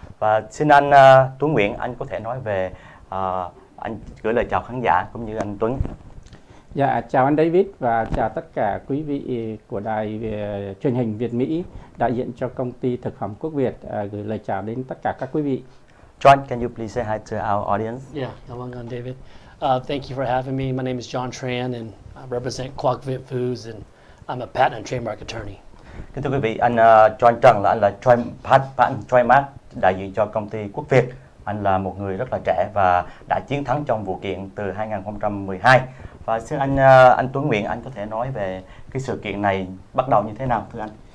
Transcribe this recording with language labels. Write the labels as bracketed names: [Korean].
[Vietnamese] Và xin anh Tuấn Nguyễn, anh có thể nói về, anh gửi lời chào khán giả cũng như anh Tuấn. Dạ, chào anh David và chào tất cả quý vị của đài truyền hình Việt Mỹ, đại diện cho công ty thực phẩm Quốc Việt, gửi lời chào đến tất cả các quý vị. [English] John, can you please say hi to our audience? Yeah, [Vietnamese] cảm ơn David. [English] Thank you for having me. My name is John Tran and I represent Quốc Việt Foods and I'm a patent and trademark attorney. [Vietnamese] Kính thưa quý vị, anh John Trần là anh là patent trademark đại diện cho công ty Quốc Việt. Anh là một người rất là trẻ và đã chiến thắng trong vụ kiện từ 2012. Và xin anh Tuấn Nguyễn, anh có thể nói về cái sự kiện này bắt đầu như thế nào thưa anh?